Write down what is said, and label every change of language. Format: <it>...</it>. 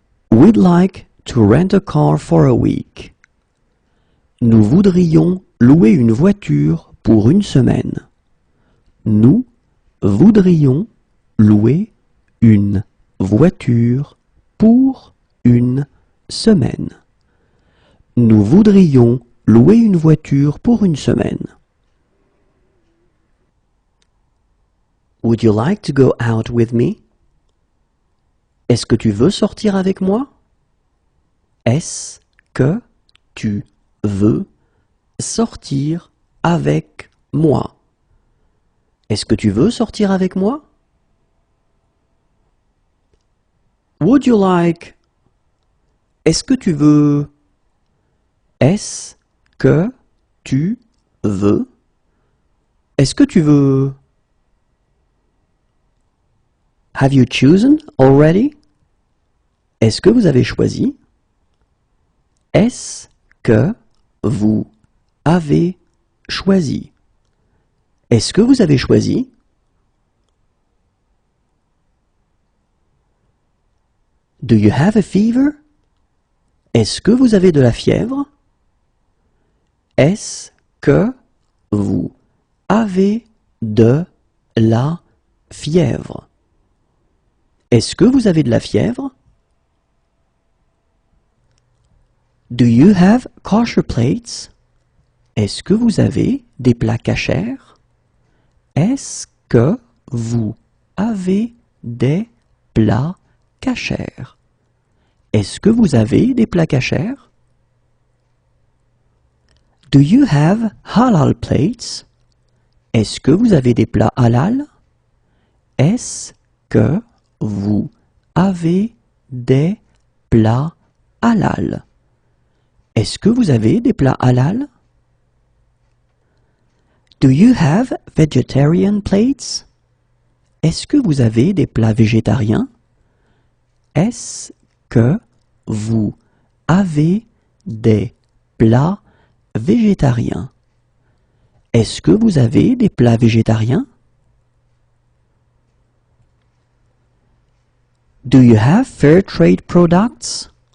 <en>We'd like to rent a car for a week.</en> <fr>Nous voudrions louer une voiture pour une semaine. Nous voudrions louer une voiture pour une semaine. Nous voudrions louer une voiture pour une semaine.</fr> <en>Would you like to go out with me?</en> <fr>Est-ce que tu veux sortir avec moi? Est-ce que tu veux sortir avec moi? Est-ce que tu veux sortir avec moi?</fr> <en>Would you like?</en> <fr>Est-ce que tu veux? Est-ce que tu veux? Est-ce que tu veux?</fr> <en>Have you chosen already?</en> <fr>Est-ce que vous avez choisi? Est-ce que vous avez choisi? Est-ce que vous avez choisi?</fr> <en>Do you have a fever?</en> <fr>Est-ce que vous avez de la fièvre? Est-ce que vous avez de la fièvre? Est-ce que vous avez de la fièvre?</fr> <en>Do you have kosher plates?</en> <fr>Est-ce que vous avez des plats kashers? Est-ce que vous avez des plats kashers? Est-ce que vous avez des plats kashers?</fr> <en>Do you have halal plates?</en> <fr>Est-ce que vous avez des plats halal? Est-ce que vous avez des plats halal? Est-ce que vous avez des plats halal?</fr> <en>Do you have vegetarian plates?</en> <fr>Est-ce que vous avez des plats végétariens? Est-ce que vous avez des plats végétariens? Est-ce que vous avez des plats végétariens?</fr> <en>Do you have fair trade products?</en>